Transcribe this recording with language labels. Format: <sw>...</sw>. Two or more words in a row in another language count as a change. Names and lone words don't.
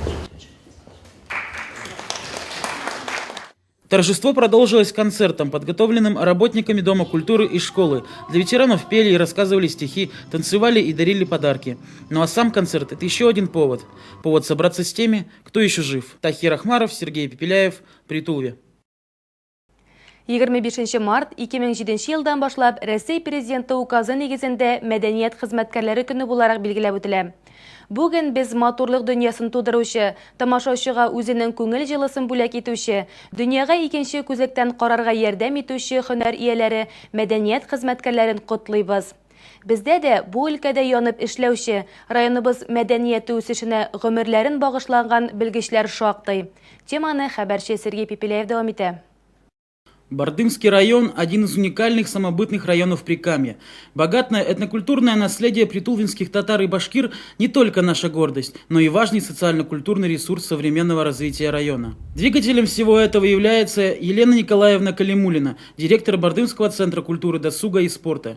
<ru>Торжество продолжилось концертом, подготовленным работниками Дома культуры и школы. Для ветеранов пели и рассказывали стихи, танцевали и дарили подарки. Ну а сам концерт – это еще один повод. Повод собраться с теми, кто еще жив. Тахир Ахмаров, Сергей Пепеляев, Притулве.</ru> <tt>25 март 2007 елдан башлап Рәсәй президенты указы нигезендә мәдәният хезмәткәрләре көне буларак билгеләп үтелә. Бүген без матурлык дөньясын тудыручы, тамашаучыга үзенең күңел җылысын бүләк итүче, дөньяга икенче күзлектән карарга ярдәм итүче һөнәр ияләре, мәдәният хезмәткәрләрен котлыйбыз. Бездә дә бу өлкәдә янып эшләүче, районыбыз мәдәнияте үсешенә гомерләрен багышлаган белгечләр шактый. Теманы хәбәрче Сергей Пепеляев дәвам итә.</tt> <ru>Бардымский район – один из уникальных самобытных районов Прикамья. Богатое этнокультурное наследие притулвинских татар и башкир не только наша гордость, но и важный социально-культурный ресурс современного развития района. Двигателем всего этого является Елена Николаевна Калимулина, директор Бардымского центра культуры, досуга и спорта.</ru>